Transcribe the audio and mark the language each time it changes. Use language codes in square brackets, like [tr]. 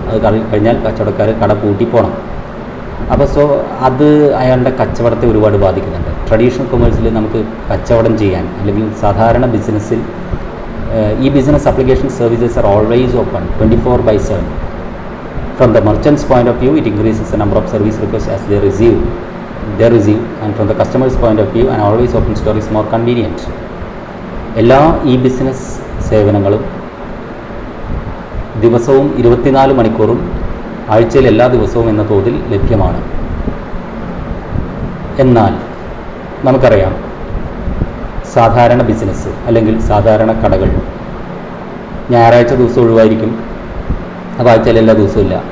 [ml] അത് കഴിഞ്ഞാൽ കച്ചവടക്കാർ കട പൂട്ടി പോകണം. അപ്പോൾ അത് അയാളുടെ കച്ചവടത്തെ ഒരുപാട് ബാധിക്കുന്നുണ്ട്. ട്രഡീഷണൽ കൊമേഴ്സിൽ നമുക്ക് കച്ചവടം ചെയ്യാൻ അല്ലെങ്കിൽ സാധാരണ ബിസിനസ്സിൽ [en] ഈ business application services are always open [ml] 24/7. [en] From the merchant's point of view, it increases the number of service requests as they receive, and from the customer's point of view, an always open store is more convenient. [ml] എല്ലാ ഈ business സേവനങ്ങളും ദിവസവും 24 മണിക്കൂറും ആഴ്ചയിൽ എല്ലാ ദിവസവും എന്ന തോതിൽ ലഭ്യമാണ്. എന്നാൽ നമുക്കറിയാം സാധാരണ ബിസിനസ് അല്ലെങ്കിൽ സാധാരണ കടകൾ ഞായറാഴ്ച ദിവസം ഒഴിവായിരിക്കും, അപ്പോൾ ആഴ്ചയിൽ എല്ലാ ദിവസവും ഇല്ല.